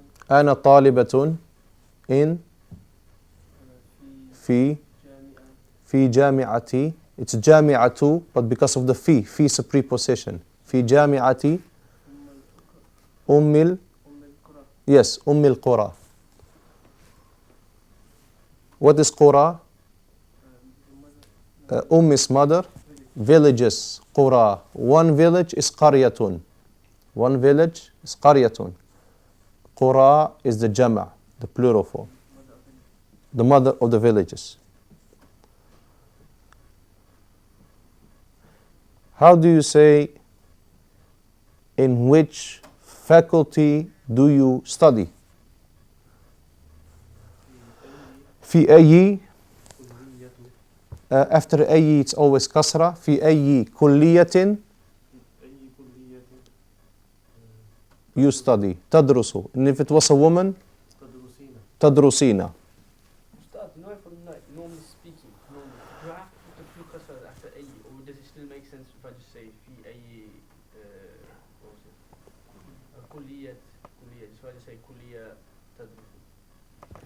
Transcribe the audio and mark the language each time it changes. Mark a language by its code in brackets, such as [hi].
[ar] أنا طالبة in في جامعتي. [en] It's جامعة, but because of the في is a preposition. [ar] في جامعتي [en] yes, [ar] أم القرى. [en] What is قرى? is mother. Villages, قرى. One village is قرية. One village is قرية. قرى is the jama', the plural form. The mother of the villages. How do you say, in which faculty do you study? [ar] في أي. [en] After أي it's always kasra. [ar] في أي كلية [en] you study. [ar] تدرس. [en] And if it was a woman, تدرسين. Ustadh, you know, from normally speaking, do I have to put the two kasras after أي, or does it still make sense if I just say في أي what was it? [ar] كلية. [en] So I just say [ar] كلية تدرس.